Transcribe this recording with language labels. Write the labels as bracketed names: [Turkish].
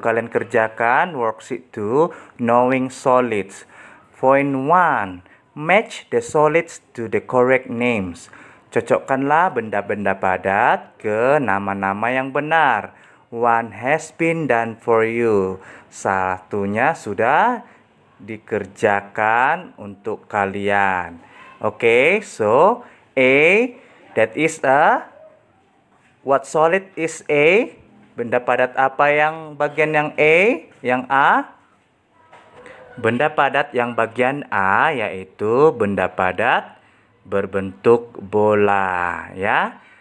[Indonesian] Kalian kerjakan [English] worksheet 2, knowing solids. Point 1. Match the solids to the correct names. [Indonesian] Cocokkanlah benda-benda padat ke nama-nama yang benar. [English] One has been done for you. [Indonesian] Satunya sudah dikerjakan untuk kalian. [English] Oke, so A, that is a, what solid is A? [Indonesian] Benda padat apa yang bagian yang A? Yang A? Benda padat yang bagian A yaitu benda padat berbentuk bola, ya.